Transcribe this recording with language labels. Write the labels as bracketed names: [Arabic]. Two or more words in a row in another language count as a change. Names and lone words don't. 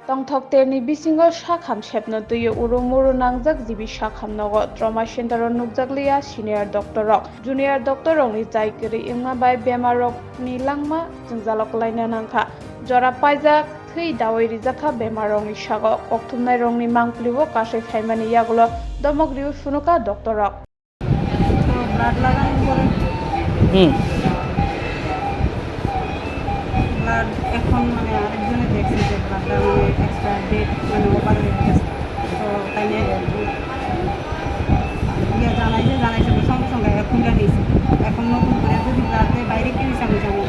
[Kok Borok] Tongthokterni bisingo shakham shepno tuyo urumuru nangjak jibi shakham nogo trauma center nukjakliya senior doctor rok junior doctor rok ni jaikri imma bai bemar rok ni langma jingjalok laina nangkha Jora Paijak Thwi dawai Rwjakkha bemar rok ni sago okthumnai rok ni mangplibo kasai khaimani yagulo domogriu sunuka doctor rok [Bangla] blood লাগানোর পরে ব্লাড এখন মানে আরেকজনে দেখছে যে ব্লাডটা মানে এক্সপায়ার ডেট মানে ওভার হয়ে গেছে তো তাই নিয়ে জানাইছে সঙ্গে সঙ্গে খুলে নিয়েছে এখন নতুন করে যদি ব্লাড দেয় বাইরে কি হয়েছে আমি জানি না